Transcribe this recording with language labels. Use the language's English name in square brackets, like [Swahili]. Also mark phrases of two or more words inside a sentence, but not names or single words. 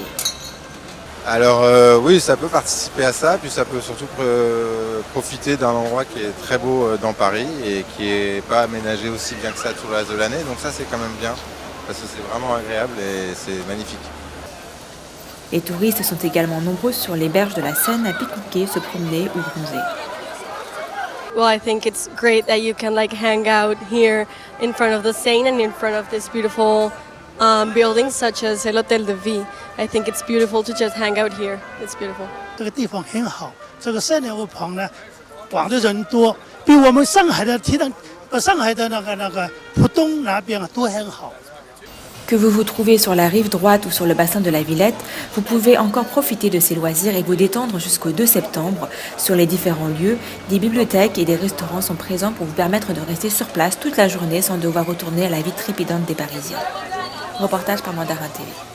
[French] Alors oui, ça peut participer à ça, puis ça peut surtout profiter d'un endroit qui est très beau dans Paris et qui n'est pas aménagé aussi bien que ça tout le reste de l'année. Donc ça c'est quand même bien, parce que c'est vraiment agréable et c'est magnifique. Les touristes sont également nombreux sur les berges de la Seine à pique-niquer, se promener ou bronzer. [English] Well, I think it's great that you can hang out here in front of the Seine and in front of this beautiful buildings such as l'Hôtel de Ville. I think it's beautiful to just hang out here. It's beautiful. [Chinese] 这个地方很好，这个山路旁呢，逛的人多，比我们上海的那个浦东那边都很好。 [French] Que vous vous trouvez sur la rive droite ou sur le bassin de la Villette, vous pouvez encore profiter de ces loisirs et vous détendre jusqu'au 2 septembre. Sur les différents lieux, des bibliothèques et des restaurants sont présents pour vous permettre de rester sur place toute la journée sans devoir retourner à la vie trépidante des Parisiens. Reportage par Mandarin TV.